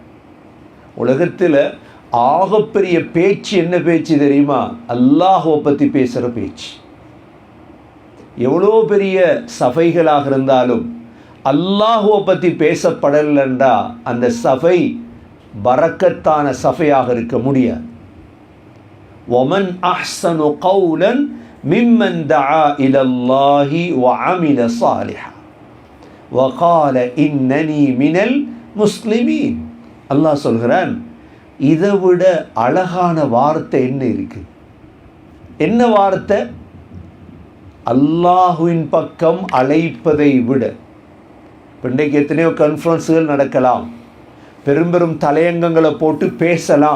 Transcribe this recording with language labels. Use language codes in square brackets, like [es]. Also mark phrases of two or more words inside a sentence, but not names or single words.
[ta] உலகத்தில் ஆகப்பெரிய பேச்சு என்ன பேச்சு தெரியுமா? அல்லாஹுவை பற்றி பேசுகிற பேச்சு. எவ்வளோ பெரிய சபைகளாக இருந்தாலும் அல்லாஹுவை பற்றி பேசப்படலைண்டா அந்த சபை பரக்கத்தான சபையாக இருக்க முடியாது. [ar] وَمَنْ أَحْسَنُ قَوْلًا مِمَّنْ دَعَا إِلَى اللَّهِ وَعَمِلَ صَالِحًا وَقَالَ إِنَّنِي مِنَ الْمُسْلِمِينَ. [ta] அல்லாஹ் சொல்கிறான், இதை விட அழகான வார்த்தை என்ன இருக்கு? என்ன வார்த்தை? அல்லாஹுவின் பக்கம் அழைப்பதை விட. இன்றைக்கு எத்தனையோ கான்ஃபரன்ஸுகள் நடக்கலாம், பெரும் தலையங்கங்களை போட்டு பேசலாம்.